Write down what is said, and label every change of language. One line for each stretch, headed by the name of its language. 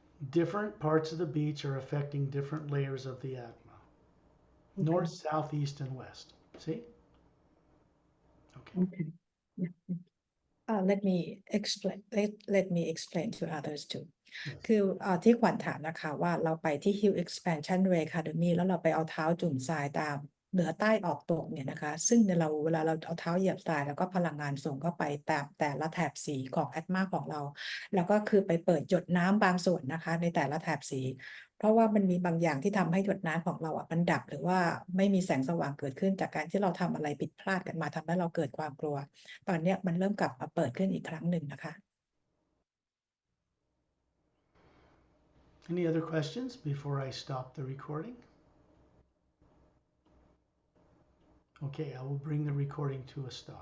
English: Different parts of the beach are affecting different layers of the Atma. North, south, east, and west. See? Okay. Okay. Yeah. Let me explain to others too.
Thai: คือที่ขวัญถามนะคะว่าเราไปที่ HU Exp Ray Academy แล้วเราไปเอาเท้าจุ่มทรายตาม เหนือใต้ออกตกเนี่ยนะคะซึ่งเวลาเราเอาเท้าเหยียบทรายแล้วก็พลังงานส่งเข้าไปแต่ละแถบสีของแอตมาของเราแล้วก็คือไปเปิดหยดน้ำบางส่วนนะคะในแต่ละแถบสี เพราะว่ามันมีบางอย่างที่ทำให้หยดน้ำของเรามันดับหรือว่าไม่มีแสงสว่างเกิดขึ้นจากการที่เราทำอะไรผิดพลาดกันมาทำให้เราเกิดความกลัว ตอนนี้มันเริ่มกลับมาเปิดขึ้นอีกครั้งหนึ่งนะคะ
English: Any other questions before I stop the recording? Okay, I will bring the recording to a stop.